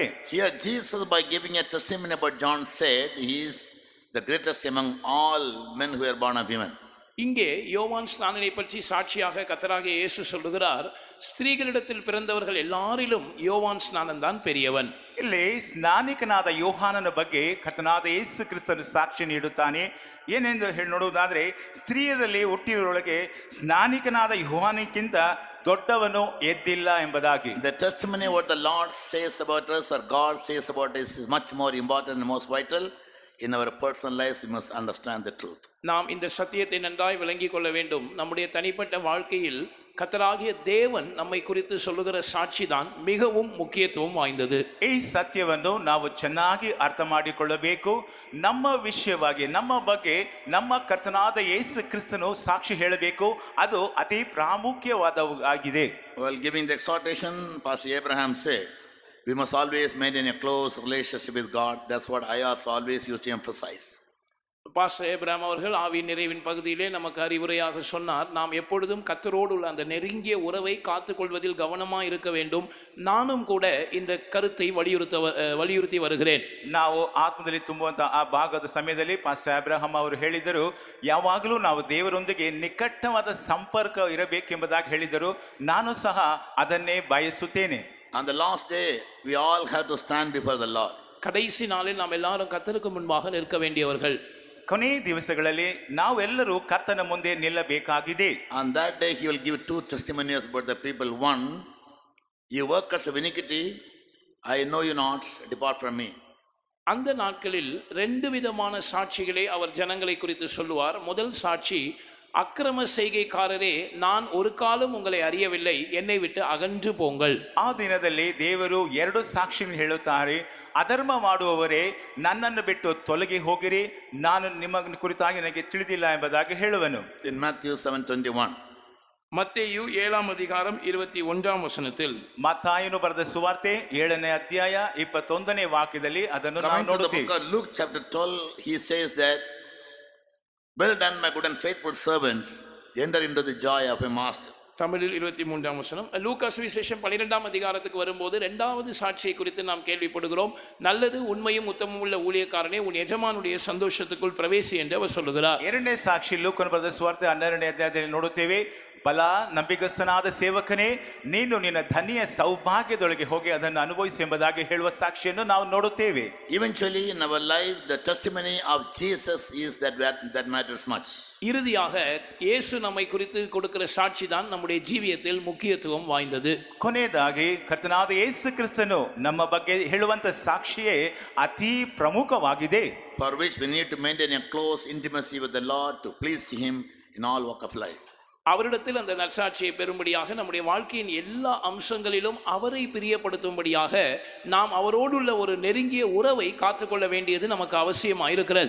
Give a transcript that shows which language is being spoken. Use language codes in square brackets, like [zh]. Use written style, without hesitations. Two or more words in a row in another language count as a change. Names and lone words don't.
[en] Here Jesus, by giving a testimony about John, said he is the greatest among all men who are born of women. [ta] இங்கே யோவான் ஸ்நானனை பற்றி சாட்சியாக கர்த்தராகிய இயேசு சொல்லுகிறார், ஸ்திரீகளிடத்தில் பிறந்தவர்கள் எல்லாரிலும் யோவான் ஸ்நானன் தான் பெரியவன். [kn] ಇಲ್ಲಿ ಸ್ನಾನಿಕನಾದ ಯೋಹಾನನ ಬಗ್ಗೆ ಕರ್ತನಾದ ಯೇಸು ಕ್ರಿಸ್ತನು ಸಾಕ್ಷಿ ನೀಡುತ್ತಾನೆ. ಏನೆಂದು ನೋಡುವುದಾದ್ರೆ, ಸ್ತ್ರೀಯರಲ್ಲಿ ಹುಟ್ಟಿರೋಳಗೆ ಸ್ನಾನಿಕನಾದ ಯೋಹಾನಕ್ಕಿಂತ ದೊಡ್ಡವನು ಎದ್ದಿಲ್ಲ ಎಂಬುದಾಗಿ. [en] The testimony what the Lord says about us or God says about us is much more important and most vital. In our personal lives we must understand the truth. [ta] நாம் இந்த சத்தியத்தை நன்றாய் விளங்கிக் கொள்ள வேண்டும். நம்முடைய தனிப்பட்ட வாழ்க்கையில் கர்த்தராகிய தேவன் நம்மை குறித்து சொல்லுகிற சாட்சி தான் மிகவும் முக்கியத்துவம் வாய்ந்தது. [kn] ಈ ಸತ್ಯವನ್ನು ನಾವು ಚೆನ್ನಾಗಿ ಅರ್ಥ ಮಾಡಿಕೊಳ್ಳಬೇಕು. ನಮ್ಮ ವಿಷಯವಾಗಿ ನಮ್ಮ ಬಗ್ಗೆ ನಮ್ಮ ಕರ್ತನಾದ ಯೇಸು ಕ್ರಿಸ್ತನು ಸಾಕ್ಷಿ ಹೇಳಬೇಕು. ಅದು ಅತಿ ಪ್ರಾಮುಖ್ಯವಾದವಾಗಿದೆ. [en] While giving the exhortation, Pastor Abraham said, we must always maintain a close relationship with God. That's what I also always used to emphasize. [ta] பாஸ்டர் ஏப்ரஹாம் அவர்கள் ஆவி நிறைவின் பகுதியிலே நமக்கு அறிவுரையாக சொன்னார், நாம் எப்பொழுதும் கர்த்தரோடு உள்ள அந்த நெருங்கிய உறவை காத்துக்கொள்வதில் கவனமாக இருக்க வேண்டும். நானும் கூட இந்த கருத்தை வலியுறுத்தி வருகிறேன். [kn] ನಾವು ಆತ್ಮದಲ್ಲಿ ತುಂಬುವಂತ ಆ ಭಾಗದ ಸಮಯದಲ್ಲಿ ಪಾಸ್ಟರ್ ಅಬ್ರಹಾಂ ಅವರು ಹೇಳಿದರು, ಯಾವಾಗಲೂ ನಾವು ದೇವರೊಂದಿಗೆ ನಿಕಟವಾದ ಸಂಪರ್ಕ ಇರಬೇಕೆಂಬುದಾಗಿ ಹೇಳಿದರು. ನಾನು ಸಹ ಅದನ್ನೇ ಬಯಸುತ್ತೇನೆ. [en] On the last day we all have to stand before the Lord. [ta] கடைசி நாளில் நாம் எல்லாரும் கர்த்தருக்கு முன்பாக நிற்க வேண்டியவர்கள். [kn] ಕೊನೆ ದಿವಸಗಳಲ್ಲಿ ನಾವೆಲ್ಲರೂ ಕರ್ತನ ಮುಂದೆ ನಿಲ್ಲಬೇಕಾಗಿದೆ. [en] On that day he will give two testimonies about the people. One, you workers of iniquity, I know you not, depart from me. [ta] அந்த நாட்களில் ரெண்டு விதமான சாட்சிகளை அவர் ஜனங்களை குறித்து சொல்லுவார். முதல் சாட்சி, அக்கிரம செய்கைக்காரரே, நான் ஒரு காலம் உங்களை அறியவில்லை, என்னை விட்டு ಅಗன்று போங்கள். [kn] ಆ ದಿನದಲ್ಲಿ ದೇವರು ಎರಡು ಸಾಕ್ಷಿಗಳನ್ನು ಹೇಳುತ್ತಾರೆ. ಅಧರ್ಮ ಮಾಡುವವರೇ, ನನ್ನನ್ನು ಬಿಟ್ಟು ತೊಲಗಿ ಹೋಗಿರಿ, ನಾನು ನಿಮ್ಮ ಕುರಿತಾಗಿ ನನಗೆ ತಿಳಿದಿಲ್ಲ ಎಂಬುದಾಗಿ ಹೇಳುವನು. [en] In Matthew 7:21. [ta] மத்தேயு 7ஆம் அதிகாரம் 21ஆம் வசனத்தில், [kn] ಮತ್ತಾಯನು ಬರೆದ ಸುವಾರ್ತೆ 7ನೇ ಅಧ್ಯಾಯ 21ನೇ ವಾಕ್ಯದಲ್ಲಿ ಅದನ್ನು ನಾವು [en] Coming to the [kn] ನೋಡುತ್ತೇವೆ. [en] book of Luke chapter 12, he says that, well done my good and faithful servant, enter into the joy of your master. [ta] தமிழில் 23ஆம் வசனம். லூக்கா சுவிசேஷம் 12ஆம் அதிகாரத்துக்கு வரும்போது இரண்டாவது சாட்சியை குறித்து நாம் கேள்விப்படுகிறோம். நல்லது உண்மையும் உத்தமம் உள்ள ஊழியக்காரனே, உன் எஜமானுடைய சந்தோஷத்துக்குள் பிரவேசி என்று அவர் சொல்லுகிறார். [kn] ಎರಡನೇ ಸಾಕ್ಷಿ ಲೂಕನ ಬರೆದ ಸುವಾರ್ತೆ 12ನೇ ಅಧ್ಯಾಯದಲ್ಲಿ ನೋಡುತ್ತೇವೆ. ಬಲ ನಂಬಿಗಸ್ತನಾದ ಸೇವಕನೇ, ನೀನು ನಿನ್ನ ಧನ್ಯ ಸೌಭಾಗ್ಯದೊಳಗೆ ಹೋಗಿ ಅದನ್ನು ಅನುಭವಿಸಿ ಎಂಬುದಾಗಿ ಹೇಳುವ ಸಾಕ್ಷಿಯನ್ನು ನಾವು ನೋಡುತ್ತೇವೆ. [en] Eventually in our life the testimony of Jesus is that matters much. [ta] இறுதியாக இயேசு நம்மை குறித்து கொடுக்கிற சாட்சி தான் நம்முடைய ஜீவியத்தில் முக்கியத்துவம் வாய்ந்தது. [kn] ಕೊನೆಯದಾಗಿ ಕರ್ತನಾದ ಯೇಸು ಕ್ರಿಸ್ತನು ನಮ್ಮ ಬಗ್ಗೆ ಹೇಳುವಂತ ಸಾಕ್ಷಿಯೇ ಅತಿ ಪ್ರಮುಖವಾಗಿದೆ. [en] For which we need to maintain a close intimacy with the Lord to please him in all walk of life. [ta] அவரிடத்தில் அந்த நற்சாட்சியை பெறும்படியாக நம்முடைய வாழ்க்கையின் எல்லா அம்சங்களிலும் அவரை பிரியப்படுத்தும்படியாக நாம் அவரோடுள்ள ஒரு நெருங்கிய உறவை காத்துக்கொள்ள வேண்டியது நமக்கு அவசியமாயிருக்கிறது.